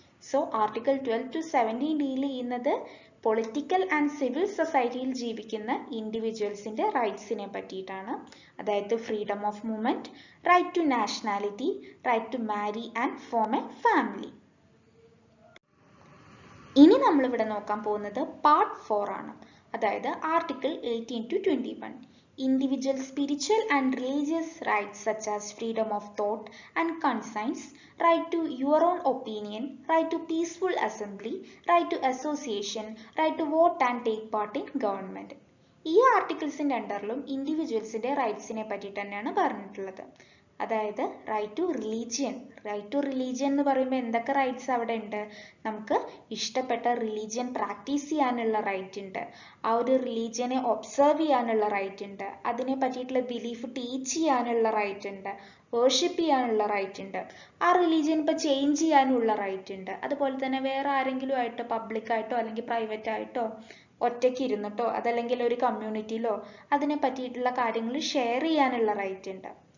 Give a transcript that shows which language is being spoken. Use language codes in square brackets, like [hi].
[ml] So article 12 to 17 deal ചെയ്യുന്നത് political and civil സൊസൈറ്റിയിൽ ജീവിക്കുന്ന ഇൻഡിവിജ്വൽസിന്റെ റൈറ്റ്സിനെ പറ്റിയിട്ടാണ്. അതായത് freedom of movement, right to nationality, right to marry and form A family. ഇനി നമ്മൾ ഇവിടെ നോക്കാൻ പോകുന്നത് പാർട്ട് 4 ആണ്. അതായത് article 18 to 21. [en] Individual spiritual and religious rights such as freedom of thought and conscience, right to your own opinion, right to peaceful assembly, right to association, right to vote and take part in government. [ml] ഈ ആർട്ടിക്കിൾസിന്റെ അണ്ടറിലും ഇൻഡിവിജ്വൽസിന്റെ റൈറ്റ്സിനെ പറ്റിയിട്ട് തന്നെയാണ് പറഞ്ഞിട്ടുള്ളത്. അതായത് right to religion എന്ന് പറയുമ്പോൾ എന്തൊക്കെ rights അവിടെ ഉണ്ട്? നമുക്ക് ഇഷ്ടപ്പെട്ട റിലീജിയൻ പ്രാക്ടീസ് ചെയ്യാനുള്ള റൈറ്റ് ഉണ്ട്, ആ ഒരു റിലീജിയനെ ഒബ്സർവ് ചെയ്യാനുള്ള റൈറ്റ് ഉണ്ട്, അതിനെ പറ്റിയിട്ടുള്ള ബിലീഫ് ടീച്ച് ചെയ്യാനുള്ള റൈറ്റ് ഉണ്ട്, വേർഷിപ്പ് ചെയ്യാനുള്ള റൈറ്റ് ഉണ്ട്, ആ റിലീജിയൻ ഇപ്പോൾ ചേഞ്ച് ചെയ്യാനുള്ള റൈറ്റ് ഉണ്ട്, അതുപോലെ തന്നെ വേറെ ആരെങ്കിലും ആയിട്ടോ പബ്ലിക്കായിട്ടോ അല്ലെങ്കിൽ പ്രൈവറ്റ് ആയിട്ടോ ഒറ്റയ്ക്ക് ഇരുന്നിട്ടോ അതല്ലെങ്കിൽ ഒരു കമ്മ്യൂണിറ്റിയിലോ അതിനെ പറ്റിയിട്ടുള്ള കാര്യങ്ങൾ ഷെയർ ചെയ്യാനുള്ള റൈറ്റ് ഉണ്ട്.